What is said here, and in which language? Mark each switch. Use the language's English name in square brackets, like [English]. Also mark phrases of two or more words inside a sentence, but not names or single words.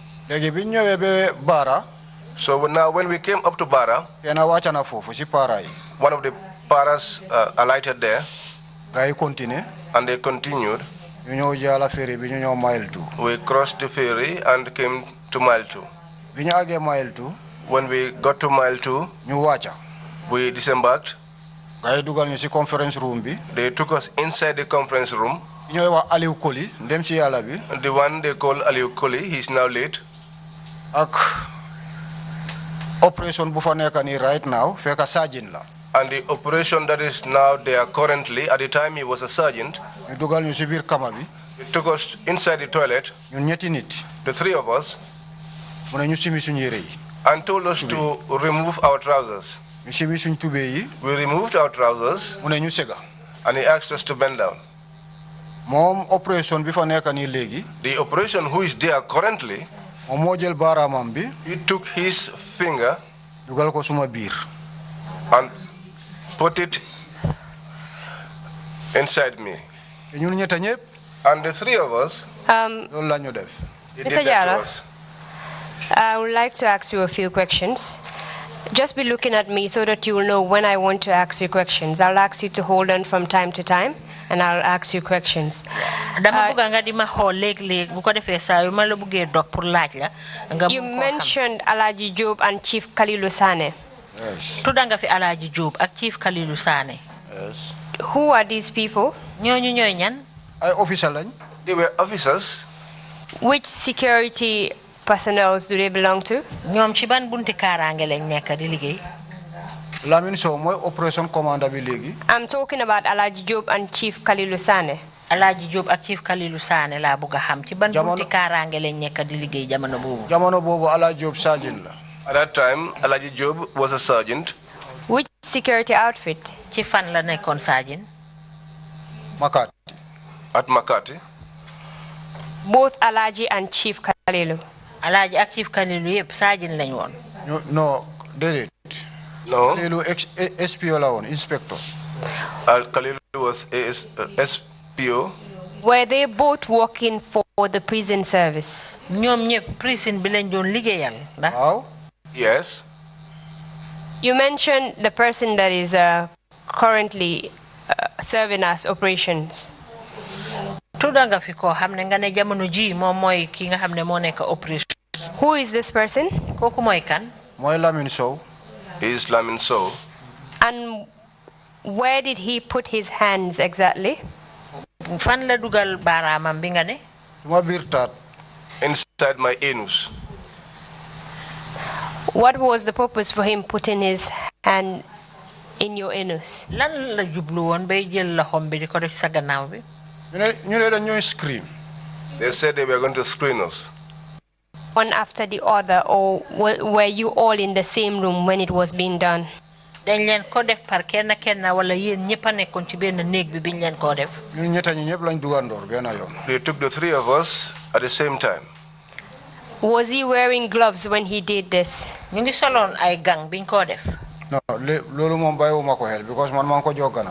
[English] So now when we came up to Bara, one of the paras alighted there, and they continued. We crossed the ferry and came to mile 2. When we got to mile 2, we disembarked. They took us inside the conference room. [Wolof] Aliou Koli dem ci Yalla bi. [English] The one they call Aliou Koli, he is now late. [Wolof] Ak operation bu fa nekk ni [English] right now [Wolof] fekk sergeant la. [English] And the operation that is now there currently, at the time he was a sergeant, [Wolof] Ñu dugal ñu ci biir kama bi. [English] he took us inside the toilet, [Wolof] Ñun ñetti nit. [English] the three of us, [Wolof] Mu ne ñu simi suñu yére yi. [English] and told us to remove our trousers. [Wolof] Ñu simi suñu tubé yi. [English] We removed our trousers, [Wolof] Mu ne ñu sega. [English] and he asked us to bend down. [Wolof] Moom operation bi fa nekk ni léegi. [English] The operation who is there currently, [Wolof] Moom moo jël baaraamam bi [English] he took his finger [Wolof] dugal ko suma biir. [English] and put it inside me. [Wolof] Te ñun ñetta ñëpp [English] And the three of us, [Wolof] loolu la ñu def. [English] he Mr. did that Jara. to us. I would like to ask you a few questions. Just be looking at me so that you will know when I want to ask you questions. I'll ask you to hold on from time to time, and I'll ask you questions. [Wolof] Dama bëgg nga di ma xool léeg-léeg bu ko defee saa yu ma la bëggee dog pour laaj la nga [English] You [Wolof] mun koo xam. [English] mentioned Alaji Job and Chief Kalilu Sane. Yes. [Wolof] Tudda nga fi Alaaji Jóob ak Chief Kalilu Saane. [English] Yes. Who are these people? [Wolof] ñooñu ñooy ñan. Ay officer lañ. [English] They were officers. Which security personnel do they belong to? [Wolof] ñoom ci ban bunti kaaraange lañ nekk di liggéey. Lamine Sow mooy operation commander bi léegi. [English] I'm talking about Alaji Job and Chief Kalilu Sane. [Wolof] Alaaji Jóob ak Chief Kalilu Saane laa bëgg a xam ci ban bunti kaaraange lañ nekk di liggéey jamono boobu. Jamono boobu Ala Diop sergeant la. [English] At that time, Alaji Job was a sergeant. Which security outfit? [Wolof] ci fan la nekkoon saajin. Makati. [English] At Makati. Both Alaji and Chief Kalilu. [Wolof] Alaaji ak Chief Kalilu yëpp saajin lañ woon. No, déedéet. [English] No, [Wolof] Kalilu SPO la woon, inspector. [English] Al Khalil was SPO. Were they both working for the prison service? [Wolof] ñoom ñëpp prison bi lañ doon liggéeyal ndax. Waaw. [English] Yes. You mentioned the person that is currently serving as operations. [Wolof] tudda nga fi koo xam ne nga ne jamono ji moom mooy ki nga xam ne moo nekk operation. [English] Who is this person? [Wolof] kooku mooy kan. Mooy Lamine Sow. [English] He is Lamin Sow. And where did he put his hands exactly? [Wolof] fan la dugal baaraamam bi nga ne. Suma biir taat. [English] Inside my anus. What was the purpose for him putting his hand in your anus? [Wolof] lan la jublu woon bay jël loxoom bi di ko def sa gannaaw bi. ñu ne dañuy scream. [English] They said they were going to screen us. One after the other, or were you all in the same room when it was being done? [Wolof] dañ leen ko def par kenn kenn wala yéen ñëpp a nekkoon ci benn néeg bi biñ leen koo def. ñun ñetta ñi ñëpp lañ dugandoor benn yoon. [English] They took the three of us at the same time. Was he wearing gloves when he did this? [Wolof] ñu ngi soloon ay gang biñ koo def. No, loolu moom bàyyiwuma ko xel because man maa ngi ko jox gannaaw.